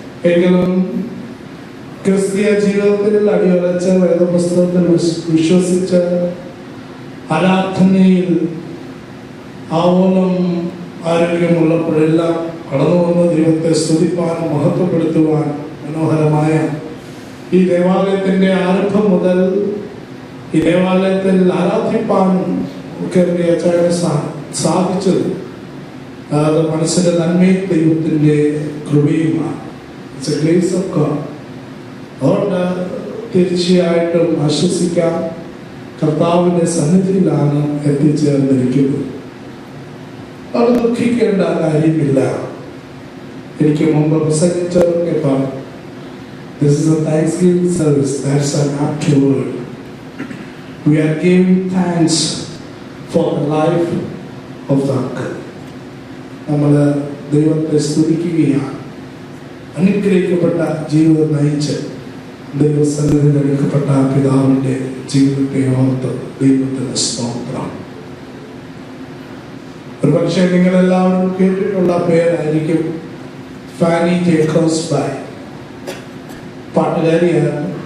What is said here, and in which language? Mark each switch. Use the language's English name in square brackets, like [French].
[Malayalam] എങ്കിലും ക്രിസ്തീയ ജീവിതത്തിൽ അടിയുറച്ച വേദപുസ്തകത്തിൽ വിശ്വസിച്ച് ആരാധനയിൽ ആവോളം ആരോഗ്യമുള്ളപ്പോഴെല്ലാം കടന്നു വന്ന് ദൈവത്തെ സ്തുതിപ്പാൻ, മഹത്വപ്പെടുത്തുവാൻ മനോഹരമായ ഈ ദേവാലയത്തിൻ്റെ ആരംഭം മുതൽ ഈ ദേവാലയത്തിൽ ആരാധിപ്പാൻ ഒക്കെ പ്രിയച്ചായന് സാധിച്ചത് അത് മനസ്സിൻ്റെ നന്മയും ദൈവത്തിൻ്റെ കൃപയുമാണ്. [English] It's a grace of God. [Malayalam] അതുകൊണ്ട് തീർച്ചയായിട്ടും ആശ്വസിക്കാം, കർത്താവിൻ്റെ സന്നിധിയിലാണ് എത്തിച്ചേർന്നിരിക്കുന്നത്. അത് ദുഃഖിക്കേണ്ട കാര്യമില്ല. എനിക്ക് മുമ്പ് പ്രസംഗിച്ചവർക്ക് പറഞ്ഞു, [English] this is a Thanksgiving service. That's an apt word. We are giving thanks for the life of the uncle. [Malayalam] നമ്മൾ ദൈവത്തെ സ്തുതിക്കുകയാണ്. അനുഗ്രഹിക്കപ്പെട്ട ജീവിതം നയിച്ച് ദൈവസന്നിധിയിൽ എടുക്കപ്പെട്ട പിതാവിൻ്റെ ജീവിതത്തെ ഓർത്ത് ദൈവത്തിന് സ്തോത്രം. ഒരു പക്ഷേ നിങ്ങളെല്ലാവരും കേട്ടിട്ടുള്ള പേരായിരിക്കും ഫാനി ജേക്കബ്സ് ബൈ. പാട്ടുകാരിയാണ്.